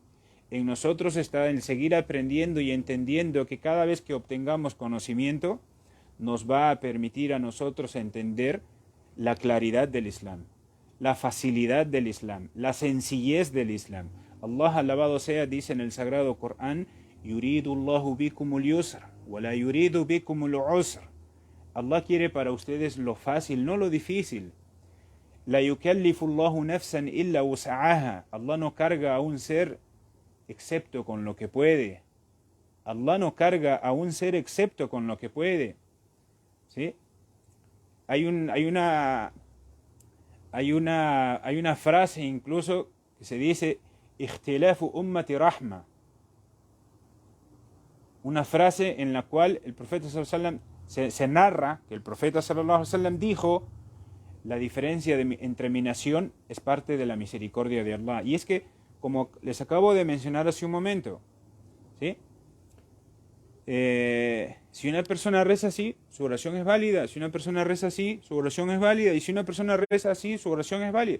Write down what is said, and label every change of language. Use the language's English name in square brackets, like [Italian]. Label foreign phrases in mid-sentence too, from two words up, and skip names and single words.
[Spanish] En nosotros está el seguir aprendiendo y entendiendo que cada vez que obtengamos conocimiento, nos va a permitir a nosotros entender la claridad del Islam, la facilidad del Islam, la sencillez del Islam. Allah, alabado sea, dice en el Sagrado Corán: [Arabic] يريد الله بكم اليسر ولا يريد بكم العسر. [Spanish] Allah quiere para ustedes lo fácil, no lo difícil. [Arabic] لا يكلف الله نفسا إلا وسعها. [Spanish] Allah no carga a un ser excepto con lo que puede. Allah no carga a un ser excepto con lo que puede. ¿Sí? Hay una frase incluso que se dice: [Arabic] اختلاف أمتي رحمة. [Spanish] Una frase en la cual el profeta [Arabic] صلى الله عليه وسلم [Spanish] se narra que el profeta [Arabic] صلى الله عليه وسلم [Spanish] dijo: la diferencia entre mi nación es parte de la misericordia de Allah. Y es que, como les acabo de mencionar hace un momento, ¿sí? Si una persona reza así, su oración es válida. Si una persona reza así, su oración es válida. Y si una persona reza así, su oración es válida.